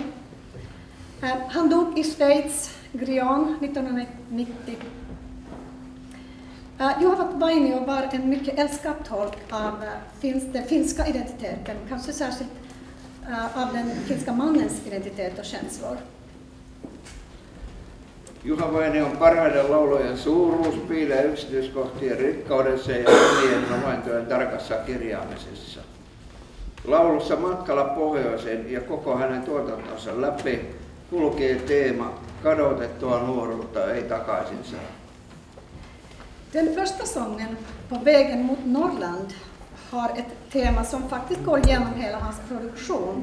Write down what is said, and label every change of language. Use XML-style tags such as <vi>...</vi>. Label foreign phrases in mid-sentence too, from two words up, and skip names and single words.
<sv>Han dog i Schweiz, Grion, 1990. Juha Vainio var en mycket älskad tolk av den finska identiteten, kanske särskilt av den finska mannens identitet och känslor.</sv> <fi>Juha Vainion parhaiden laulujen suuruus piilee yksityiskohtien rikkaudessa ja omien havaintojen tarkassa kirjaamisessa. Laulussa Matkalla pohjoiseen ja koko hänen tuotantonsa läpi kulkee teema kadotettua nuoruutta ei takaisin saa.</fi> <sv>Den första sången, På vägen mot Norrland, har ett tema som faktiskt går igenom hela hans produktion.</sv>